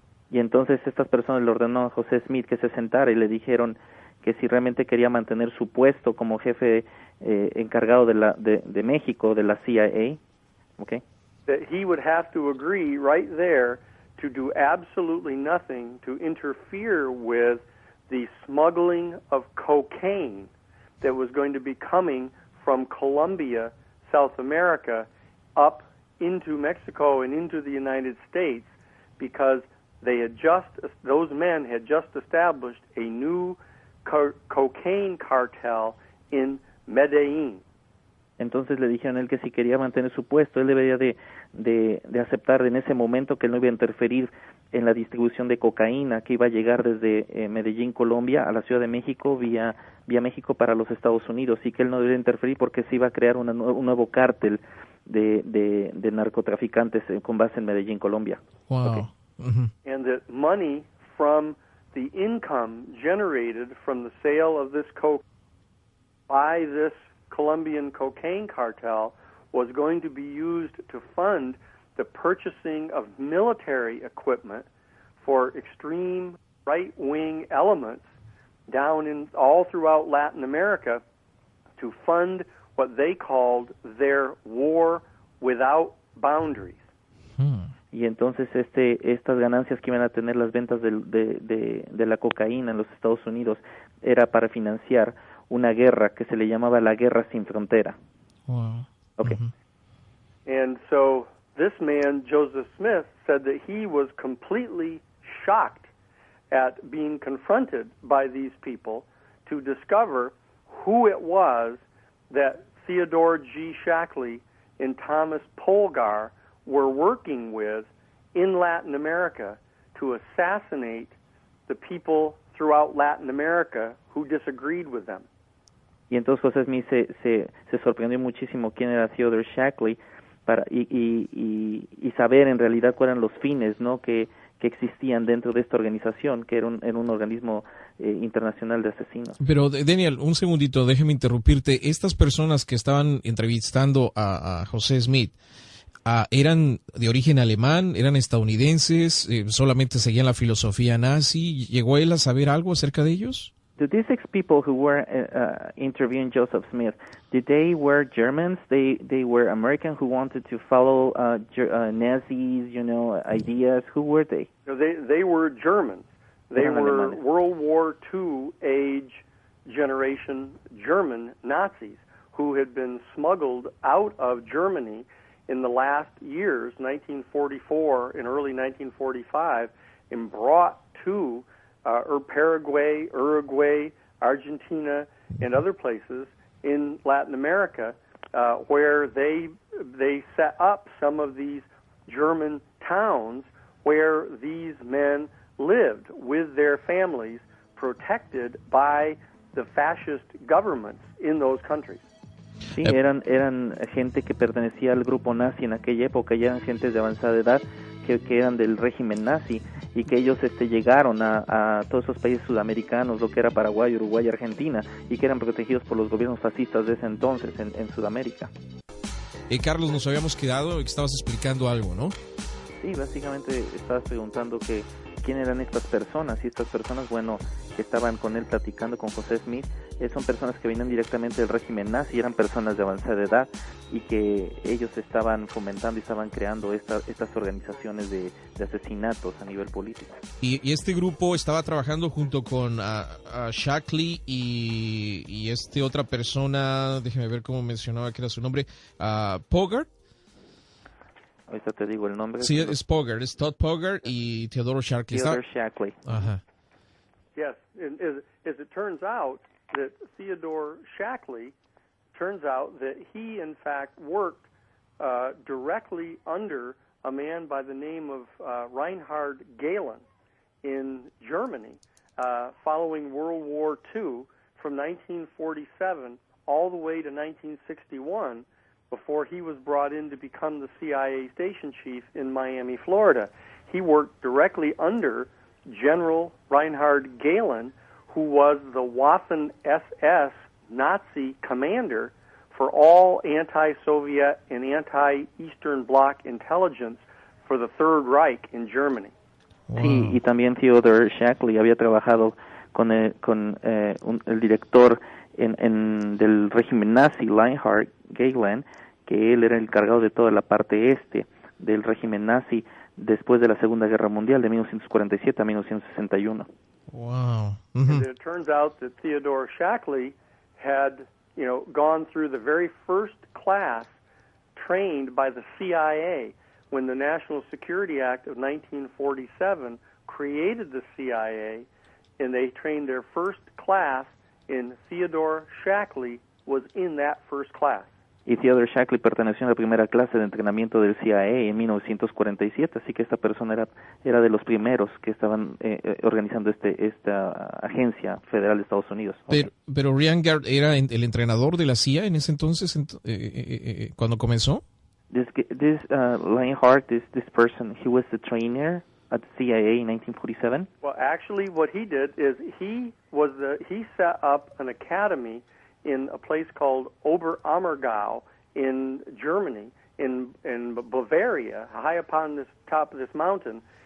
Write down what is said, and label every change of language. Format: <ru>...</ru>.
<es>Y entonces estas personas le ordenó a José Smith que se sentara y le dijeron que si realmente quería mantener su puesto como jefe encargado de México, de la CIA, okay,</es> <en>that he would have to agree right there to do absolutely nothing to interfere with the smuggling of cocaine that was going to be coming from Colombia, South America, up into Mexico and into the United States, because those men had just established a new cocaine cartel in Medellín.</en> <es>Entonces le dijeron a él que si quería mantener su puesto, él debería de aceptar en ese momento que él no iba a interferir en la distribución de cocaína que iba a llegar desde Medellín, Colombia, a la Ciudad de México, vía México para los Estados Unidos, y que él no debería interferir porque se iba a crear un nuevo cártel de narcotraficantes con base en Medellín, Colombia.</es> <en>Wow. Okay. And that money from the income generated from the sale of this coke by this Colombian cocaine cartel was going to be used to fund the purchasing of military equipment for extreme right-wing elements down all throughout Latin America to fund what they called their war without boundaries.</en> <es>Y entonces estas ganancias que iban a tener las ventas de la cocaína en los Estados Unidos era para financiar una guerra que se le llamaba la Guerra Sin Frontera.</es> <en>Wow. Okay. And so this man, Joseph Smith, said that he was completely shocked at being confronted by these people to discover who it was that Theodore G. Shackley and Thomas Polgar were working with in Latin America to assassinate the people throughout Latin America who disagreed with them.</en> <es>Y entonces José Smith se sorprendió muchísimo quién era Theodore Shackley y saber en realidad cuáles eran los fines, ¿no?, que existían dentro de esta organización, que era un organismo internacional de asesinos. Pero Daniel, un segundito, déjeme interrumpirte. Estas personas que estaban entrevistando a José Smith, ¿eran de origen alemán? ¿Eran estadounidenses? ¿Solamente seguían la filosofía nazi? ¿Llegó él a saber algo acerca de ellos?</es> <en>Do these 6 people who were interviewing Joseph Smith, did they were Germans? They were American who wanted to follow Nazis, ideas? Who were they? No, they were Germans. They were World War II age generation German Nazis who had been smuggled out of Germany in the last years, 1944 and early 1945, and brought to Paraguay, Uruguay, Argentina, and other places in Latin America, where they set up some of these German towns where these men lived with their families, protected by the fascist governments in those countries.</en> <es>Sí, eran gente que pertenecía al grupo nazi en aquella época, ya eran gentes de avanzada edad que eran del régimen nazi y que ellos llegaron a todos esos países sudamericanos, lo que era Paraguay, Uruguay, Argentina, y que eran protegidos por los gobiernos fascistas de ese entonces en Sudamérica. Carlos, nos habíamos quedado y que estabas explicando algo, ¿no? Sí, básicamente estabas preguntando quién eran estas personas, y estas personas, bueno, que estaban con él platicando con José Smith, son personas que venían directamente del régimen nazi, eran personas de avanzada edad, y que ellos estaban fomentando y estaban creando estas organizaciones de asesinatos a nivel político. Y este grupo estaba trabajando junto con Shackley y otra persona, déjeme ver cómo mencionaba que era su nombre, Pogert. Ahorita te digo el nombre. Sí, es Pogert, es Todd Pogert y Teodoro Shackley. Theodore Shackley. Ajá.</es> <en>Yes, and as it turns out, that Theodore Shackley, turns out that he, in fact, worked directly under a man by the name of Reinhard Gehlen in Germany following World War II from 1947 all the way to 1961, before he was brought in to become the CIA station chief in Miami, Florida. He worked directly under General Reinhard Gehlen, who was the Waffen-SS Nazi commander for all anti-Soviet and anti-Eastern Bloc intelligence for the Third Reich in Germany. Wow.</en> <es>Sí, y también Theodore Shackley había trabajado con el director del régimen nazi, Reinhard Gehlen, que él era el encargado de toda la parte del régimen nazi después de la Segunda Guerra Mundial, de 1947 a 1961.</es> <en>Wow. Mm-hmm. And it turns out that Theodore Shackley had, gone through the very first class trained by the CIA when the National Security Act of 1947 created the CIA, and they trained their first class, and Theodore Shackley was in that first class.</en> <es>Y Theodore Shackley perteneció a la primera clase de entrenamiento del CIA en 1947, así que esta persona era de los primeros que estaban organizando esta agencia federal de Estados Unidos. Pero Reagan era el entrenador de la CIA en ese entonces, cuando comenzó.</es> <en>This Lionheart, this person, he was the trainer at the CIA in 1947. Well, actually, what he did is he set up an academy in a place called Oberammergau in Germany, in Bavaria, high upon this top of this mountain.</en>